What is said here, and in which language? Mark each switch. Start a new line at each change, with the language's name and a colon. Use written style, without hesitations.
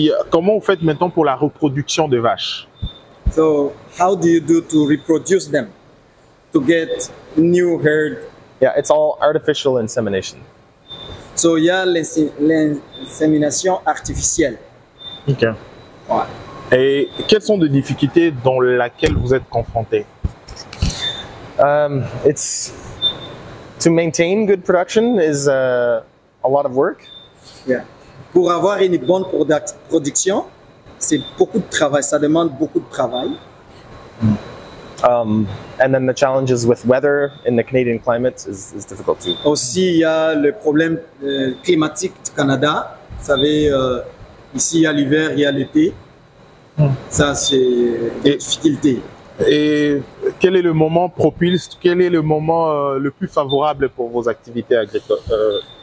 French: Comment vous faites maintenant pour la reproduction de vaches?
English: So how do you do to reproduce them, to get new herd? Yeah, it's all artificial insemination.
French: So il y a l'insémination artificielle. Ok. Ouais. Et quelles sont les difficultés dans lesquelles vous êtes confrontés?
English: It's to maintain good production is a lot of work. Yeah.
French: Pour avoir une bonne production, c'est beaucoup de travail, ça demande beaucoup de travail.
English: And then the challenges with weather in the Canadian climate is difficult too.
French: Aussi, il y a le problème climatique du Canada. Vous savez, ici, il y a l'hiver, il y a l'été. Ça, c'est des difficultés. Et quel est le moment propice, quel est le moment le plus favorable pour vos activités agricoles?